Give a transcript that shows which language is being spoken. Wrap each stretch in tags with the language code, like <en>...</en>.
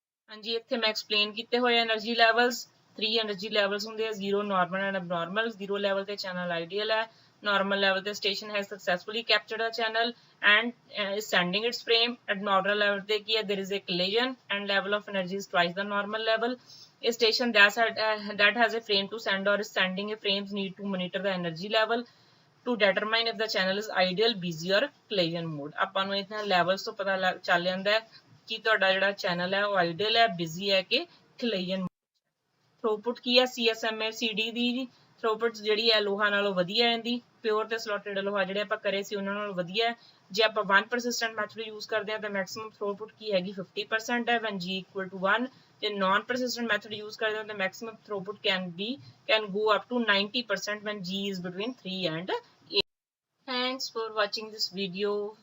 <pa>ਹਾਂਜੀ ਇੱਥੇ ਮੈਂ ਐਕਸਪਲੇਨ ਕੀਤੇ ਹੋਏ એનર્ਜੀ ਲੈਵਲਸ। 3 એનર્ਜੀ ਲੈਵਲਸ ਹੁੰਦੇ ਆ, 0 ਨਾਰਮਲ ਐਂਡ ਅਬਨੋਰਮਲ। 0 ਲੈਵਲ ਤੇ ਚੈਨਲ ਆਈਡੀਅਲ ਹੈ, ਨਾਰਮਲ ਲੈਵਲ ਤੇ</pa> <en>Station has successfully captured a channel and is sending its frame। abnormal level</en> <pa>ਤੇ ਕੀ ਹੈ,</pa> <en>there is a collision and level of energy is twice the normal level। a station that has a frame to send or is sending a frames need to monitor the energy level to determine if the channel is ideal, busy or collision mode।</en> <pa>ਆਪਾਂ ਨੂੰ ਇਹਨਾਂ levels ਤੋਂ ਪਤਾ ਚੱਲ ਜਾਂਦਾ ਹੈ ਕਿ ਤੁਹਾਡਾ ਜਿਹੜਾ ਚੈਨਲ ਹੈ ਉਹ ਆਈਡੀਅਲ ਹੈ, ਬਿਜ਼ੀ ਹੈ ਕਿ collision। ਥਰੂਪੁੱਟ ਕੀ ਹੈ CSMA CD ਦੀ ਥਰੂਪੁੱਟ ਜਿਹੜੀ ਹੈ ਲੋਹਾ ਨਾਲੋਂ ਵਧੀਆ ਹੈ ਇਹਦੀ। ਪਿਓਰ ਤੇ ਸਲੋਟਡ ਲੋਹਾ ਜਿਹੜੇ ਆਪਾਂ ਕਰੇ ਸੀ ਉਹਨਾਂ ਨਾਲੋਂ ਵਧੀਆ ਹੈ। ਜੇ ਆਪਾਂ 1 persistent ਮੈਥਡ ਯੂਜ਼ ਕਰਦੇ ਹਾਂ ਤਾਂ ਮੈਕਸਿਮਮ ਥਰੂਪੁੱਟ ਕੀ ਹੈਗੀ 50% ਹੈ</pa> <en>when G equal to 1।</en> <pa>ਜੇ non persistent ਮੈਥਡ ਯੂਜ਼ ਕਰਦੇ ਹਾਂ ਤਾਂ maximum throughput</pa> <en>can go up to 90% when G is between 3 and 8। Thanks for watching this video.</en>